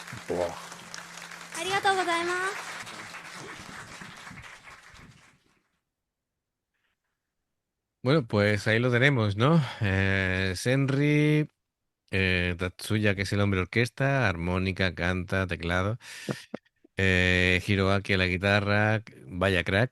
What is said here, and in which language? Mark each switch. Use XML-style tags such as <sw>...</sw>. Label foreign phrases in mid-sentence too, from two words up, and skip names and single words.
<es>Buah.</es> <ja>ありがとうございます。</ja> <es>Bueno, pues ahí lo tenemos, ¿no? Senri, Tatsuya, que es el hombre orquesta, armónica, canta, teclado. Hiroaki a la guitarra, vaya crack.</es>